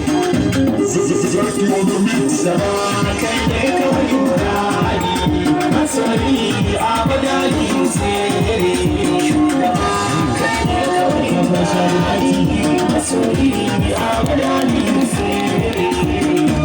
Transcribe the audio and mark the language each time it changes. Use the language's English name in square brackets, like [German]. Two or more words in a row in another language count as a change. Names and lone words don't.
[English] Zaki on the mix. [Hausa] Kai ne kawai muradi, masoyi Ahmad Ali Hussein. Shugaba, kai ne kawai muradi, masoyi Ahmad Ali Hussein.